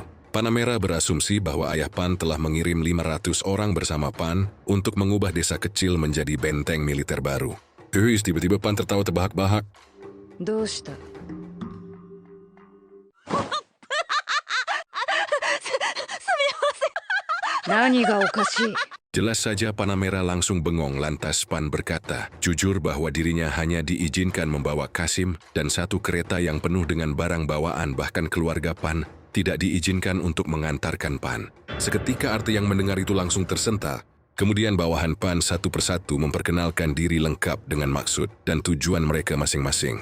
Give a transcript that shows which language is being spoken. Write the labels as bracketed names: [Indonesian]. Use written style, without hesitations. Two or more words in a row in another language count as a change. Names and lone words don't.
[Indonesian] Panamera berasumsi bahwa ayah Pan telah mengirim 500 orang bersama Pan untuk mengubah desa kecil menjadi benteng militer baru. Tiba-tiba Pan tertawa terbahak-bahak. [Japanese] 何がおかしい? [Indonesian] Jelas saja Panamera langsung bengong lantas Pan berkata, jujur bahwa dirinya hanya diizinkan membawa Kasim dan satu kereta yang penuh dengan barang bawaan bahkan keluarga Pan tidak diizinkan untuk mengantarkan Pan. Seketika Arte yang mendengar itu langsung tersentak. Kemudian bawahan Pan satu persatu memperkenalkan diri lengkap dengan maksud dan tujuan mereka masing-masing.